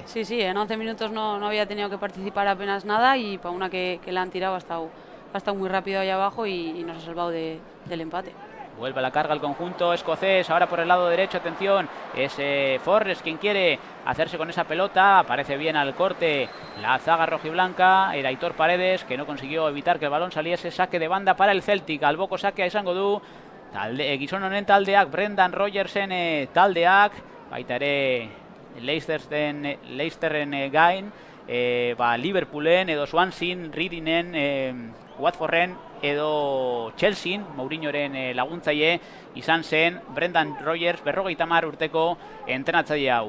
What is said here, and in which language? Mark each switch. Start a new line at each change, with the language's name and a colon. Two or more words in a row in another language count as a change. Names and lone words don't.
Spanish: Sí, sí, en 11 minutos no había tenido que participar apenas nada y para una que la han tirado ha estado muy rápido ahí abajo y nos ha salvado del empate. Vuelve a la carga el conjunto escocés, ahora por el lado derecho, atención, es Forrest quien quiere hacerse con esa pelota, aparece bien al corte la zaga rojiblanca, era Aitor Paredes, que no consiguió evitar que el balón saliese, saque de banda para el Celtic,
Basque: alboko sakea izango du, gizon honen taldeak, Brendan Rogersen taldeak, baita ere Leicesterren gain, Liverpoolen edo Swansea, Readingen, Watforden edo Chelsea, Mourinhoren laguntzaile izan zen Brendan Rodgers 50 urteko entrenatzaile hau.